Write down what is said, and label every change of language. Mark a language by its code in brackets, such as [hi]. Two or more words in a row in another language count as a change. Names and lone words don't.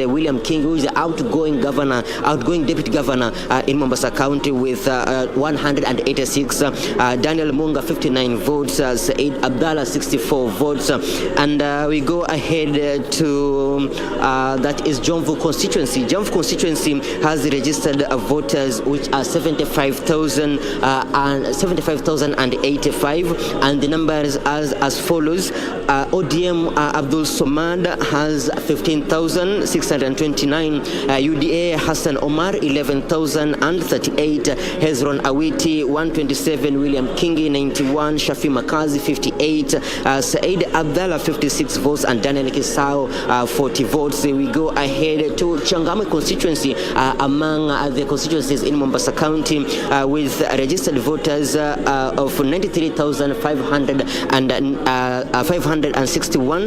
[en] William King, who is the outgoing deputy governor in Mombasa County with 186. Daniel Munga 59 votes. Said Abdallah 64 votes. And we go ahead to that is Jomvu constituency. Jomvu constituency has registered voters which are 75,085, and the numbers as follows. ODM Abdul Somad has 15,629. UDA Hassan Omar 11,038. Hezron Awiti 127. William Kingi 91. Shafi Makazi 58. Said Abdallah 56 votes, and Daniel Kisao 40 votes. We go ahead to Changame constituency, among the constituencies in Mombasa County, with registered voters of 93,561.